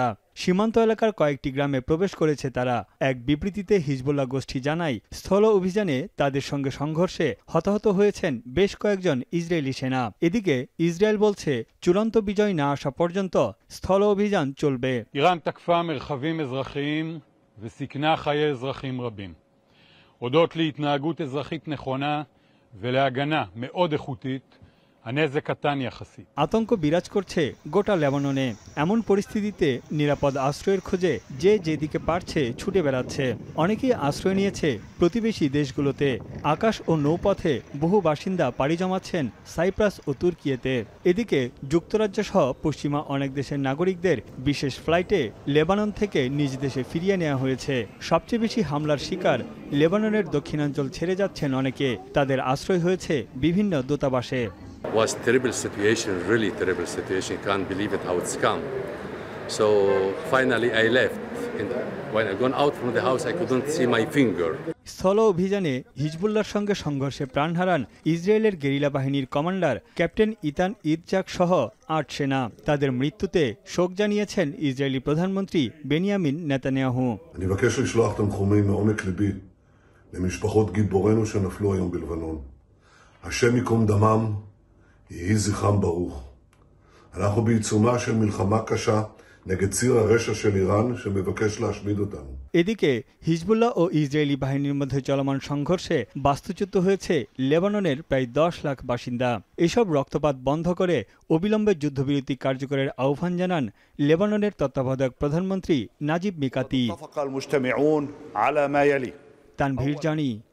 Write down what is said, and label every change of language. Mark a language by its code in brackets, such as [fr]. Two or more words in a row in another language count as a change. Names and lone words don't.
[bn] সীমান্ত এলাকার কয়েকটি গ্রামে প্রবেশ করেছে তারা। এক বিবৃতিতে হিজবুল্লাহ গোষ্ঠী জানায়, স্থল অভিযানে তাদের সঙ্গে সংঘর্ষে হতাহত হয়েছেন বেশ কয়েকজন ইসরায়েলি সেনা। এদিকে ইসরায়েল বলছে, চূড়ান্ত বিজয় না আসা পর্যন্ত স্থল অভিযান চলবে। [he] ইরান תקפה מרחבים אזרחיים וסיכנה חיי אזרחים רבים. הודות להתנהגות אזרחית נכונה ולהגנה מאוד איכותית, הנזק קטן יחסית. [bn] আতঙ্ক বিরাজ করছে গোটা লেবাননে। এমন পরিস্থিতিতে নিরাপদ আশ্রয়ের খোঁজে যে যেদিকে পারছে ছুটে বেড়াচ্ছে। অনেকেই আশ্রয় নিয়েছে প্রতিবেশী দেশগুলোতে। আকাশ ও নৌপথে বহু বাসিন্দা পাড়ি জমাচ্ছেন সাইপ্রাস ও তুর্কিয়েতে। এদিকে যুক্তরাজ্য সহ পশ্চিমা অনেক দেশের নাগরিকদের বিশেষ ফ্লাইটে লেবানন থেকে নিজ দেশে ফিরিয়ে নেওয়া হয়েছে। সবচেয়ে বেশি হামলার শিকার লেবাননের দক্ষিণাঞ্চল ছেড়ে যাচ্ছেন অনেকে। তাদের আশ্রয় হয়েছে বিভিন্ন দূতাবাসে। [en] Was terrible situation, really terrible situation. Can't believe it how it's come. So finally I left. When I gone out from the house, I couldn't see my finger. [bn] স্থল অভিযানে হিজবুল্লাহর সঙ্গে সংঘর্ষে প্রাণ হারান ইসরায়েলের গেরিলা বাহিনীর কমান্ডার ক্যাপ্টেন ইতান ইদজাক সহ ৮ সেনা। তাদের মৃত্যুতে শোক জানিয়েছেন ইসরায়েলি প্রধানমন্ত্রী বেনিয়ামিন নেতানিয়াহু। [he] אני מבקש לשלוח תנחומים מעומק ליבי למשפחות גיבורינו שנפלו היום בלבנון. השם ייקום דמם. יהי זכרם ברוך. אנחנו בעיצומה של מלחמה קשה נגד ציר הרשע של איראן שמבקש להשמיד אותנו. [bn] এদিকে হিজবুল্লাহ ও ইসরায়েলি বাহিনীর মধ্যে চলমান সংঘর্ষে বাস্তুচ্যুত হয়েছে লেবাননের প্রায় ১০ লাখ বাসিন্দা। এসব রক্তপাত বন্ধ করে অবিলম্বে যুদ্ধবিরতি কার্যকরের আহ্বান জানান লেবাননের তত্ত্বাবধায়ক প্রধানমন্ত্রী নাজিব মিকাতি। তানভীর জানি,